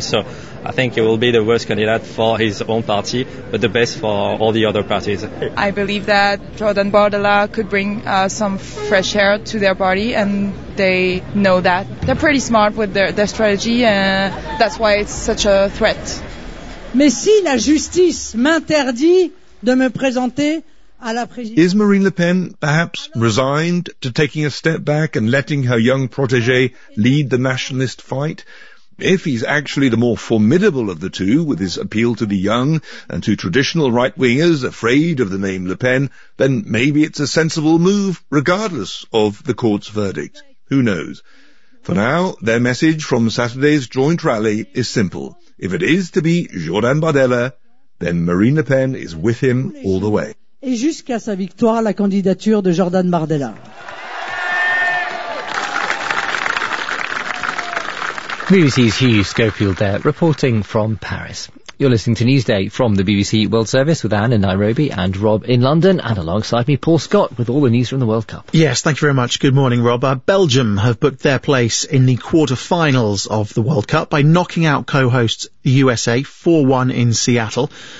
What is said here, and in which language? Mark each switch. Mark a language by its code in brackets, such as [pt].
[en] So I think he will be the worst candidate for his own party, but the best for all the other parties. I believe that Jordan Bardella could bring some fresh air to their party, and they know that. They're pretty smart with their strategy, and that's why it's such a threat. [fr] Mais si la justice m'interdit de me présenter à la présidence. [en] Is Marine Le Pen perhaps resigned to taking a step back and letting her young protégé lead the nationalist fight? If he's actually the more formidable of the two, with his appeal to the young and to traditional right-wingers afraid of the name Le Pen, then maybe it's a sensible move, regardless of the court's verdict. Who knows? For now, their message from Saturday's joint rally is simple. If it is to be Jordan Bardella, then Marine Le Pen is with him all the way. [fr] Et jusqu'à sa victoire, la candidature de Jordan Bardella. [en] BBC's Hugh Schofield there, reporting from Paris. You're listening to Newsday from the BBC World Service with Anne in Nairobi and Rob in London, and alongside me, Paul Scott, with all the news from the World Cup. Yes, thank you very much. Good morning, Rob. Belgium have booked their place in the quarterfinals of the World Cup by knocking out co-hosts USA 4-1 in Seattle.